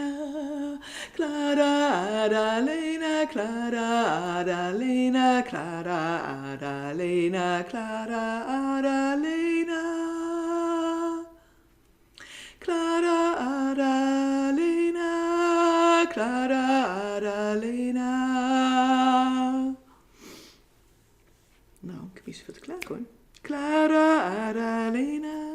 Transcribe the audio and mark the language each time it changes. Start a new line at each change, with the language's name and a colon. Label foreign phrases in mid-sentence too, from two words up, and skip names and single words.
Dutch: Klara Adalena, Klara Adalena, Klara Adalena, Klara Adalena. Klara Adalena, Klara Adalena. Nou, ik heb niet zoveel te klagen hoor. Klara Adalena.